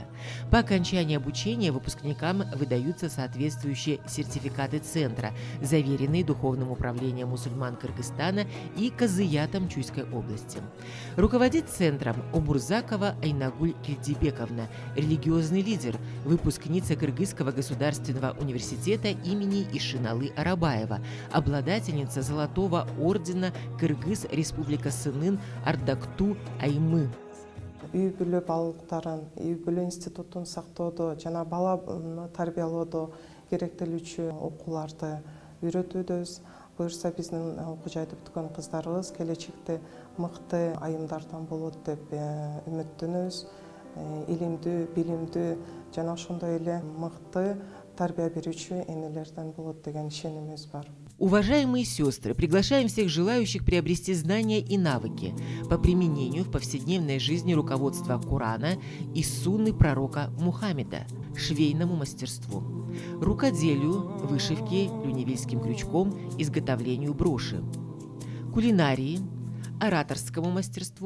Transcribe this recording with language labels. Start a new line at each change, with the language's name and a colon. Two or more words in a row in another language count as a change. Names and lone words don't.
Russian: По окончании обучения выпускникам выдаются соответствующие сертификаты центра, заверенные Духовным управлением мусульман Кыргызстана и Казыятом Чуйской области. Руководит центром Умурзакова Айнагуль Кильдибековна, религиозный лидер, выпускница Кыргызского государственного университета имени Ишиналы Арабаева, обладательница Золотого ордена Кыргыз Республика Сынын Ардакту Аймы.
Kyrgyz: Үй бүлө балыктарын, үй бүлө институтун сактоодо жана бала тарбиялоодо керектелүүчү окууларды үйрөтүүдөбүз. Буюрса биздин окуу жайды бүткөн кыздарыбыз келечекте мыкты айымдардан болот деп үмүттөнөбүз. Илимдүү, билимдүү жана ошондой эле мыкты тарбия берүүчү энелерден болот деген ишенимибиз бар.
Russian: Уважаемые сестры, приглашаем всех желающих приобрести знания и навыки по применению в повседневной жизни руководства Корана и сунны пророка Мухаммеда, швейному мастерству, рукоделию, вышивке люневильским крючком, изготовлению броши, кулинарии, ораторскому мастерству.